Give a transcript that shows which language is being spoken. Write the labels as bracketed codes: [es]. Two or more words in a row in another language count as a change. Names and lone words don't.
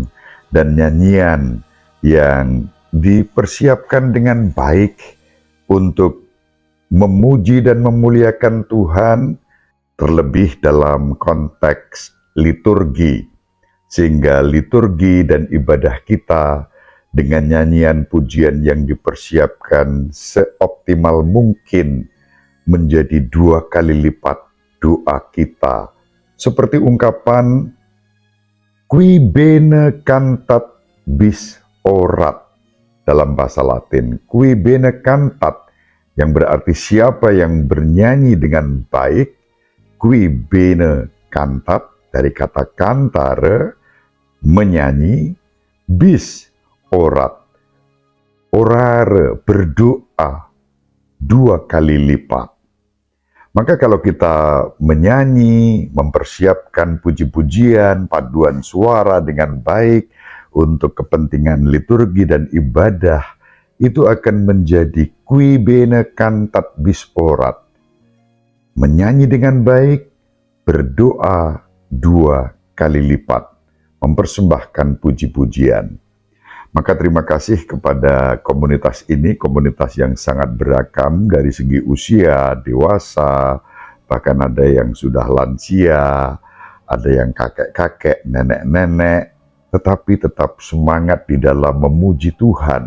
[id] dan nyanyian yang dipersiapkan dengan baik untuk memuji dan memuliakan Tuhan, terlebih dalam konteks liturgi, sehingga liturgi dan ibadah kita dengan nyanyian pujian yang dipersiapkan seoptimal mungkin menjadi 2 kali lipat doa kita. Seperti ungkapan [la] qui bene cantat bis orat [id] dalam bahasa Latin. [la] Qui bene cantat [id] yang berarti siapa yang bernyanyi dengan baik. [la] Qui bene cantat [id] dari kata [la] cantare, menyanyi, bis orat, orare, [id] berdoa 2 kali lipat. Maka kalau kita menyanyi, mempersiapkan puji-pujian, paduan suara dengan baik untuk kepentingan liturgi dan ibadah, itu akan menjadi [la] qui bene cantat bis orat. [id] Menyanyi dengan baik, berdoa 2 kali lipat, mempersembahkan puji-pujian. Maka terima kasih kepada komunitas ini, komunitas yang sangat beragam dari segi usia, dewasa, bahkan ada yang sudah lansia, ada yang kakek-kakek, nenek-nenek, tetapi tetap semangat di dalam memuji Tuhan.